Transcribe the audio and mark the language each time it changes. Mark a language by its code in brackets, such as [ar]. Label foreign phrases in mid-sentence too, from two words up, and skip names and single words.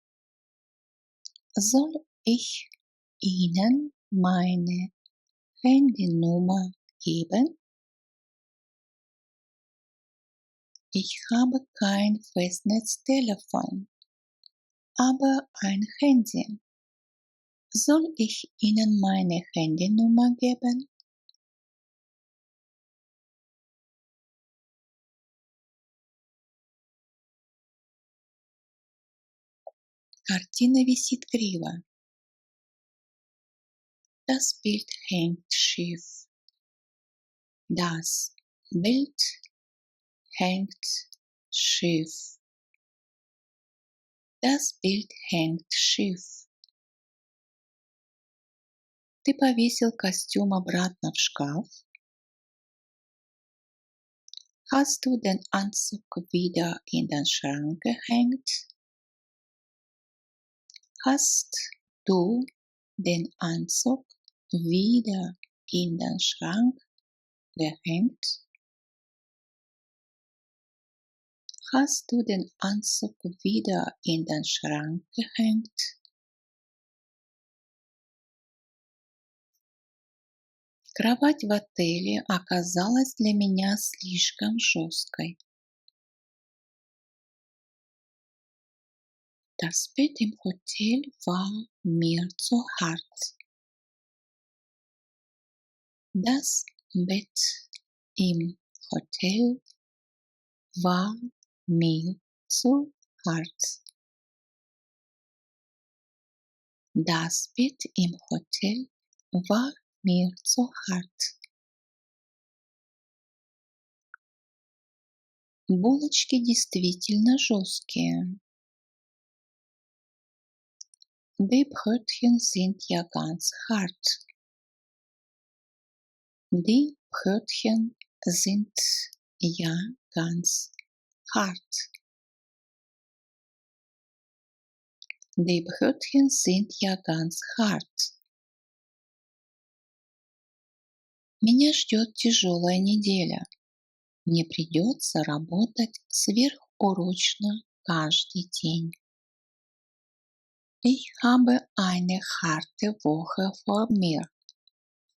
[de] Soll ich Ihnen meine Handynummer geben? Ich habe kein Festnetztelefon, aber ein Handy. Soll ich Ihnen meine Handynummer geben? [ru] Картина висит криво. [de] Das Bild hängt schief. Das Bild hängt schief. Das Bild hängt schief. [ru] Ты повесил костюм обратно в шкаф? [de] Hast du den Anzug wieder in den Schrank gehängt? Hast du den Anzug wieder in den Schrank gehängt? Hast du den Anzug wieder in den Schrank gehängt? [ru] Кровать в отеле оказалась для меня слишком жесткой. [de] Das Bett im Hotel war mir zu hart. Das Bett im Hotel war mir zu hart. Das Bett im Hotel war mir zu hart. [ru] Булочки действительно жесткие. [de] Die Brötchen sind ja ganz hart. Die Brötchen sind ja ganz hart. Die Brötchen sind ja ganz hart. [ru] Меня ждет тяжелая неделя. Мне придется работать сверхурочно каждый день. [de] Ich habe eine harte Woche vor mir.